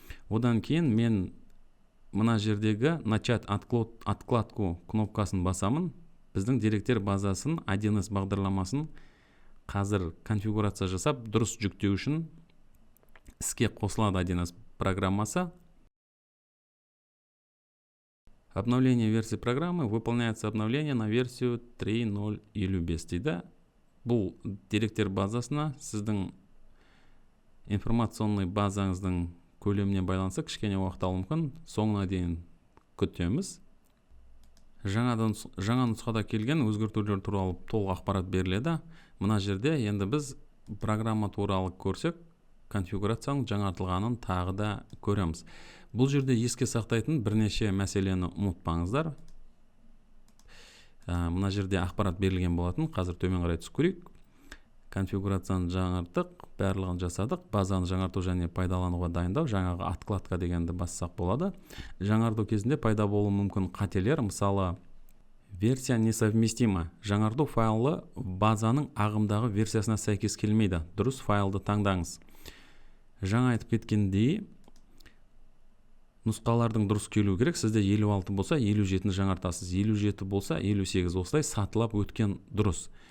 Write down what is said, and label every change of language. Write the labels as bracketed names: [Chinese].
[Kazakh] Одан кейін мен мына жердегі [Russian] начать откладку [Kazakh] кнопкасын басамын. Біздің деректер базасын 1С бағдарламасын қазір конфигурация жасап дұрыс жүктеу үшін іске қосылады 1С программасы. [Russian] Обновление версии программы. Выполняется обновление на версию 3.0.5 [Kazakh] дейді. Бұл деректер базасына сіздің информационный базаңыздың көлеміне байланысты кішкене уақыт алуы мүмкін. Соңына дейін күтеміз. Жаңа нұсқада келген өзгертулер туралы толық ақпарат беріледі. Мына жерде енді біз программа туралы көрсек, конфигурацияның жаңартылғанын тағы да көреміз. Бұл жерде еске сақтайтын бірнеше мәселені ұмытпаңыздар. Мына жерде ақпарат берілген болатын. Қазір төмен қарай түсіп көрейік. Конфигурацияны жаңарттық, барлығын жасадық. Базаны жаңарту және пайдалануға дайындау. Жаңағы откладка дегенді бассақ болады. Жаңарту кезінде пайда болуы мүмкін қателер. Мысалы, [Russian] версия несовместима. [Kazakh] Жаңарту файлы базаның ағымдағы версиясына сәйкес келмейді. Дұрыс файлды таңдаңыз. Жаңа айтып кеткендей, нұсқалардың дұрыс келу керек. Сізде 56 болса 57-ні жаңартасыз, 57 болса 58, осылай сатылап өткен дұрыс.